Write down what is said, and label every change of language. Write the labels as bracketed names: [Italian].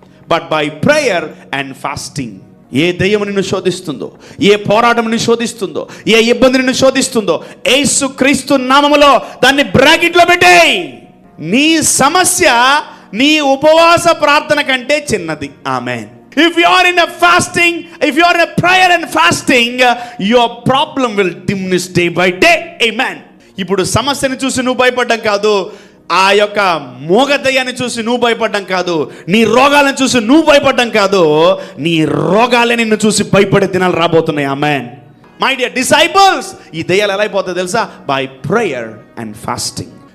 [English] But by prayer and fasting. [Telugu] ఏ దయ్యం నిన్ను శోధిస్తుందో, ఏ పోరాటం నిన్ను శోధిస్తుందో, ఏ ఇబ్బంది నిన్ను శోధిస్తుందో, యేసు క్రీస్తు నామములో దాన్ని బ్రాకెట్లో పెట్టేయ్. నీ సమస్య నీ ఉపవాస ప్రార్థన కంటే చిన్నది. ఆమేన్. [English] If you are in a fasting, if you are in a prayer and fasting, your problem will diminish day by day. Amen. [Telugu] ఇప్పుడు సమస్యని చూసి నువ్వు భయపడడం కాదు, ఆ యొక్క మోగదయ్యాన్ని చూసి నువ్వు భయపడడం కాదు, నీ రోగాలను చూసి నువ్వు భయపడడం కాదు, నీ రోగాలే నిన్ను చూసి భయపడే దినాలు రాబోతున్నాయి. ఆమేన్. [English] my dear disciples, [Telugu] ఈ దయ్యాలు ఎలా అయిపోతాయి తెలుసా? [English] By prayer and fasting.